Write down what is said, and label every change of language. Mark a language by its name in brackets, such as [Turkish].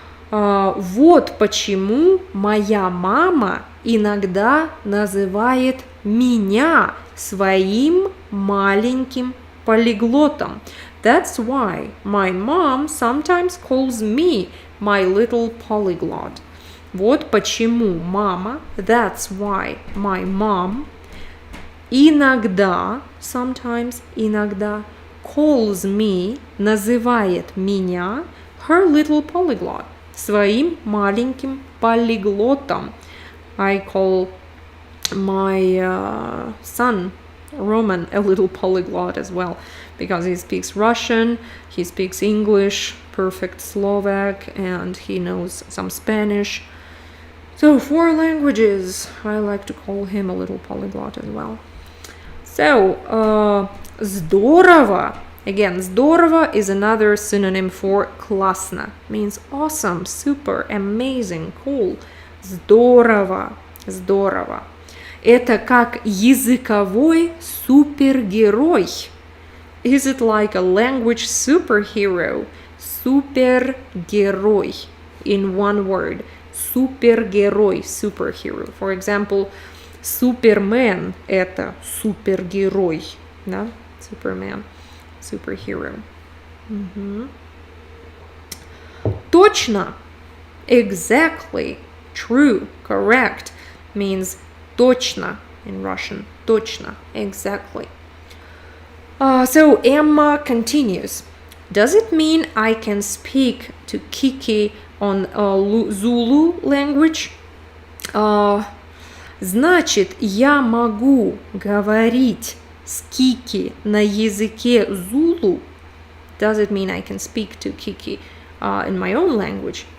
[Russian] Вот почему моя мама иногда называет меня своим маленьким полиглотом. [English] That's why my mom sometimes calls me my little polyglot. [Russian] Вот почему мама, [English] that's why my mom, sometimes calls me, [Russian] называет меня, [English] her little polyglot, [Russian] своим маленьким полиглотом. [English] I call my son Roman a little polyglot as well, because he speaks Russian, he speaks English, perfect Slovak, and he knows some Spanish. So 4 languages. I like to call him a little polyglot as well. So, здорово! Again, здорово is another synonym for классно. Means awesome, super, amazing, cool. [Russian] Здорово, здорово. Это как языковой супергерой. [English] Is it like a language superhero? Супергерой. In one word. [Russian] Супергерой, superhero. [English] For example, [Russian] Супермен – это супергерой. [English] Да? Superman, superhero. Точно. Exactly. True. Correct. Means точно in Russian. Точно. Exactly. So Emma continues. Does it mean I can speak to Kiki on Zulu language? [Russian] Значит, я могу говорить с Кики на языке Зулу? [English] Does it mean I can speak to Kiki in my own language?